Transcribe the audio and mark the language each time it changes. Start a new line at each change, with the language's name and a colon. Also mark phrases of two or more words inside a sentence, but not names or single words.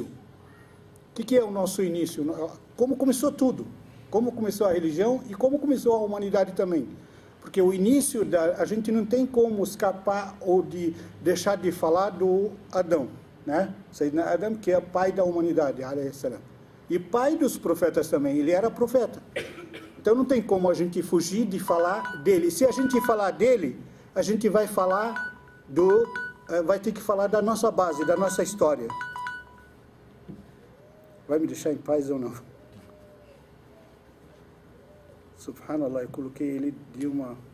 Portuguese: O que é o nosso início? Como começou tudo? Como começou a religião e como começou a humanidade também. Porque o início, a gente não tem como escapar ou de deixar de falar do Adão, né?
Arabic: سيدنا آدم,
Portuguese: que é pai da humanidade,
Arabic: عليه السلام.
Portuguese: E pai dos profetas também, ele era profeta. Então não tem como a gente fugir de falar dele. Se a gente falar dele, a gente vai falar vai ter que falar da nossa base, da nossa história. Vai me deixar em paz ou não? Subhanallah, eu coloquei ele de uma...